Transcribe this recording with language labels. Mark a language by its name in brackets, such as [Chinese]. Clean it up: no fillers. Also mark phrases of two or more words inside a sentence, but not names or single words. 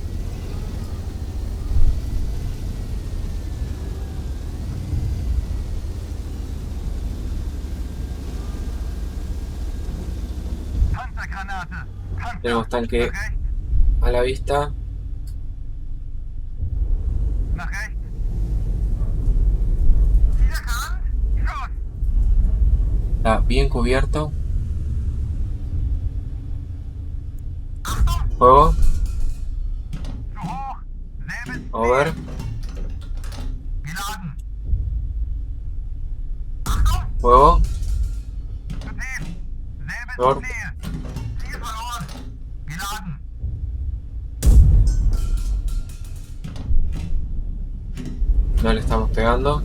[German] Panzergranate! Panzer! [Spanish] Tenemos tanque [German] Nach rechts! [Spanish] a la vista. [German] Nach rechts! Ziel erkannt! Schuss! [Spanish] Está bien cubierto. [German] Achtung! [Spanish] Fuego. [German] Zu hoch! Selbes Over. Ziel! Geladen! Achtung! [Spanish] Fuego. [German] Zu tief! Selbes Dort. Ziel! Ziel verloren! Geladen! [Spanish] No le estamos pegando.